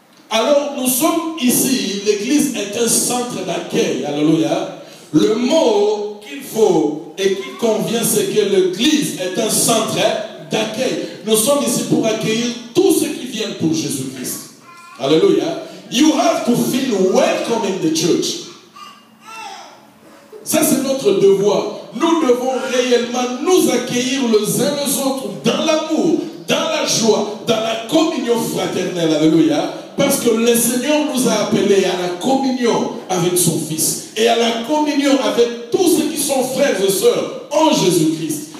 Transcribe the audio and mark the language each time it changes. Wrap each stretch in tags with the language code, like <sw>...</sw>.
<fr>Alors nous sommes ici, l'église est un centre d'accueil. Alléluia. Le mot qu'il faut et qui convient, c'est que l'église est un centre d'accueil. Nous sommes ici pour accueillir tous ceux qui viennent pour Jésus-Christ. Alléluia.</fr> <en>You have to feel welcome in the church.</en> <fr>Ça, c'est notre devoir. Nous devons réellement nous accueillir les uns les autres dans l'amour, dans la joie, dans la communion fraternelle. Alléluia. Parce que le Seigneur nous a appelés à la communion avec son Fils et à la communion avec tous ceux qui sont frères et sœurs en Jésus-Christ.</fr>